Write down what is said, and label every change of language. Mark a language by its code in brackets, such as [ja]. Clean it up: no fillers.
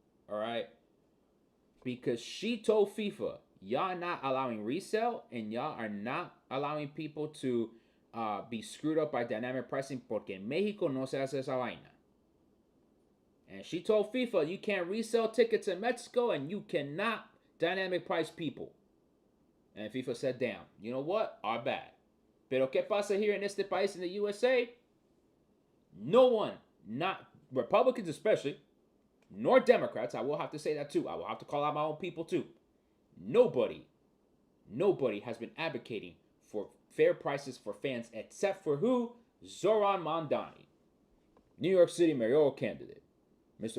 [en] All right? Because she told FIFA, y'all not allowing resale and y'all are not allowing people to be screwed up by dynamic pricing [es] porque en México no se hace esa vaina. [en] And she told FIFA, you can't resell tickets in Mexico and you cannot dynamic price people. And FIFA said, damn, you know what? Our bad. [es] Pero ¿qué pasa [en] here in [es] este país, [en] in the USA? No one, not Republicans especially, nor Democrats, I will have to say that too. I will have to call out my own people too. Nobody has been advocating for fair prices for fans except for who? Zoran Mamdani, New York City mayoral candidate. Mr.